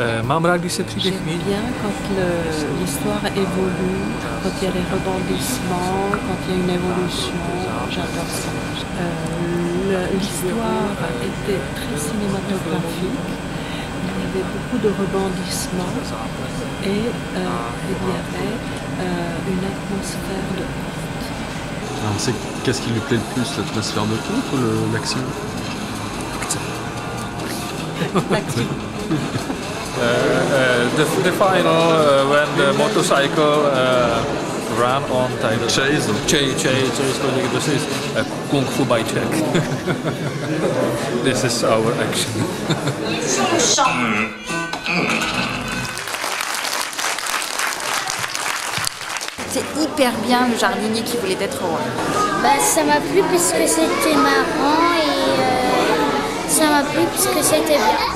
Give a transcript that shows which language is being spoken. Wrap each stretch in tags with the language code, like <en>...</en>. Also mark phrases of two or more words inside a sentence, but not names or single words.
<cs>mám rád, když se příběh</cs> <fr>J'aime</fr> <cs>mění.</cs> <fr>bien quand l'histoire évolue, quand il y a les rebondissements, quand il y a une évolution. J'adore ça. L'histoire était très cinématographique. Il y avait beaucoup de rebondissements et il y avait une atmosphère de conte. Alors, qu'est-ce qui lui plaît le plus, l'atmosphère de conte ou l'action?</fr> <en>The final when the motorcycle ran on title. Chase. This is Kung Fu by Jack. This is our action.</en> <fr>C'est hyper bien le jardinier qui voulait être roi. Bah, ça m'a plu parce que c'était marrant et ça m'a plu parce que c'était bien.</fr>